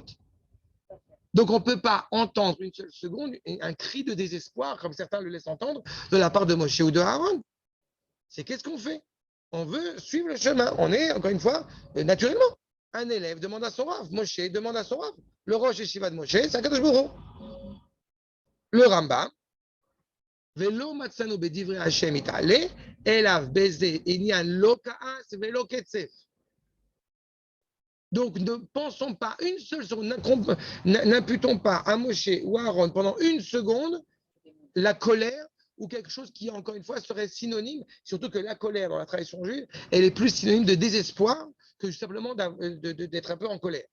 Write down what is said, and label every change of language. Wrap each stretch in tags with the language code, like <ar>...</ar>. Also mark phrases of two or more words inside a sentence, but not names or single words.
<fr>Donc, on ne peut pas entendre une seule seconde un cri de désespoir, comme certains le laissent entendre, de la part de Moshe ou de Aaron. C'est qu'est-ce qu'on fait? On veut suivre le chemin. On est, encore une fois, naturellement. Un élève demande à son Rav. Moshe demande à son Rav. Le</fr> <he>ראש ישיבה</he> <fr>de Moshe, c'est</fr> <he>הקדוש ברוך הוא. Le Rambam, ולא מצאנו בדברי השם יתעלה אליו בזה ענין לא כעס ולא קצף.</he> <fr>Donc, ne pensons pas une seule seconde, n'imputons pas à Moshe ou à Aaron pendant une seconde la colère ou quelque chose qui, encore une fois, serait synonyme, surtout que la colère dans la tradition juive, elle est plus synonyme de désespoir que simplement d'être un peu en colère.</fr>